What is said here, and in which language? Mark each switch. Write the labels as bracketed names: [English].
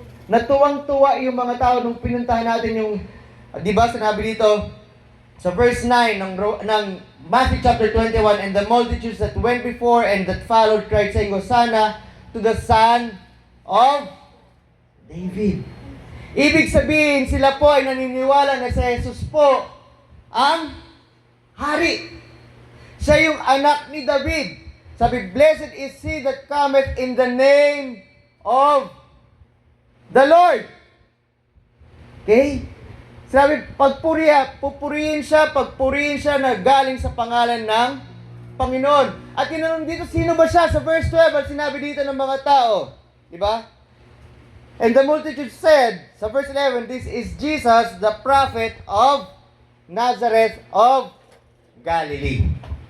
[Filipino] Natuwang-tuwa yung mga tao nung pinuntahan natin yung, di ba, sinabi dito, sa [English] verse 9 ng Matthew chapter 21, and the multitudes that went before and that followed cried, saying, Hosanna to the Son of David. [Filipino] Ibig sabihin, sila po ay naniniwala na si Jesus po ang hari. Siya yung anak ni David. Sabi, [English] blessed is he that cometh in the name of the Lord. Okay? [Filipino] Sabi, pupurihin siya na galing sa pangalan ng Panginoon. At tinanong dito, sino ba siya? Sa verse 12, at sinabi dito ng mga tao. Di ba? [English] And the multitude said, [Filipino] sa verse 11, [English] this is Jesus, the prophet of Nazareth of Galilee.